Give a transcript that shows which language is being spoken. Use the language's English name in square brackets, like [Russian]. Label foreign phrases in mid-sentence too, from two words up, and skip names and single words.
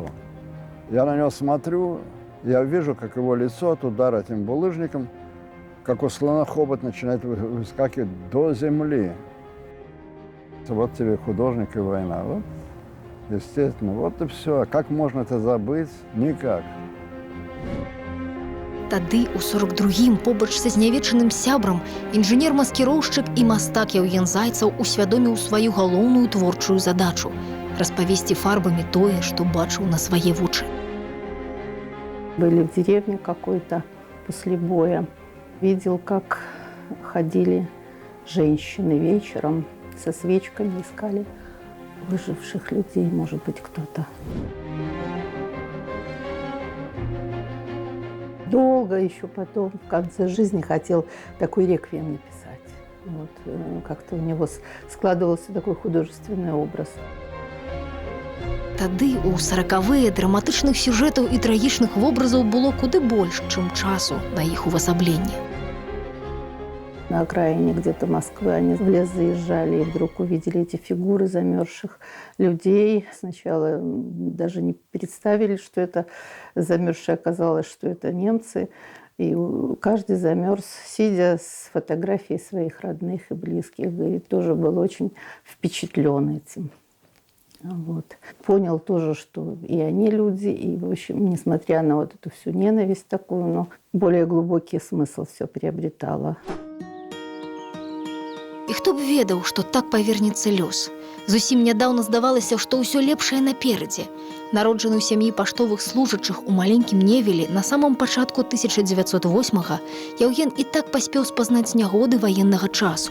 [Russian] Я на него смотрю, я вижу, как его лицо от удара этим булыжником, как у слона хобот начинает выскакивать до земли. Вот тебе художник и война. Вот, естественно, вот и все. А как можно это забыть? Никак. [Belarusian] Тады, у 42-м, побач са знявечаным сябрам, інжынер-маскіроўшчык і мастак Яўген Зайцев усвядоміў сваю галоўную творчую задачу – распавесці фарбамі тое, што бачыў на свае вочы. [Russian] Были в деревне какой-то после боя. Видел, как ходили женщины вечером со свечками, искали выживших людей, может быть, кто-то. Долго еще потом, в конце жизни, хотел такой реквием написать. Вот, как-то у него складывался такой художественный образ. [Belarusian] Тады, у 40-е, драматычных сюжэтаў і трагічных вобразаў было куды больш, чым часу на іх увасабленне. [Russian] На окраине где-то Москвы они в лес заезжали и вдруг увидели эти фигуры замерзших людей. Сначала даже не представили, что это замерзшие, оказалось, что это немцы. И каждый замерз, сидя с фотографией своих родных и близких. И тоже был очень впечатлен этим. Вот. Понял тоже, что и они люди, и, в общем, несмотря на вот эту всю ненависть такую, но более глубокий смысл все приобретало. [Belarusian] І хто б ведаў, што так павернецца лёс. Зусім нядаўна здавалася, што ўсё лепшае наперадзе. Народжаны ў сям'і паштовых служачых у маленькім Невелі на самым пачатку 1908-га Яўген і так паспеў спазнаць нягоды ваеннага часу.